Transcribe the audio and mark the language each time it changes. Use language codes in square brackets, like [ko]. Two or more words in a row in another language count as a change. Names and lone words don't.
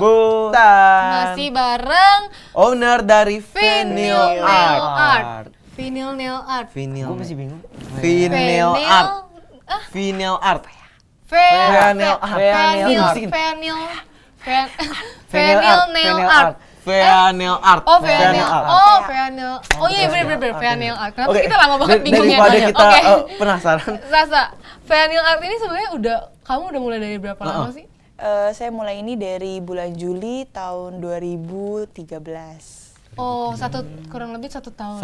[id] Bukan. Masih bareng Owner dari Vinyl Vinyl Art. Art. Vinyl nail art. Vinyl. Gue masih bingung. Vinyl art. Vinyl art. Vinyl art. Vinyl nail art. Vinyl art. Oh, vinyl. art. Oh, vinyl. Oh iya bener vinyl art. Kenapa Oke, kita lama banget bingungnya? Daripada kita Oke. penasaran. Sasa, vinyl art ini sebenarnya kamu udah mulai dari berapa lama sih? Saya mulai ini dari bulan Juli tahun 2013. Oh, kurang lebih 1 tahun.